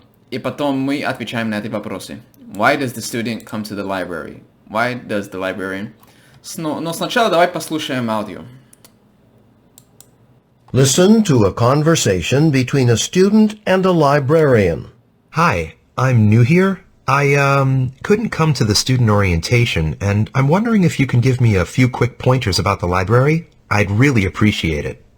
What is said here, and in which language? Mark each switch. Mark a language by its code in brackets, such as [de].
[ru] И потом мы отвечаем на эти вопросы. [en] Why does the student come to the library? Why does the librarian? [ru] Но сначала давай послушаем аудио. [en] Listen to a conversation between a student and a librarian. Hi, I'm new here. I couldn't come to the student orientation, and I'm wondering if you can give me a few quick pointers about the library. I'd really appreciate it.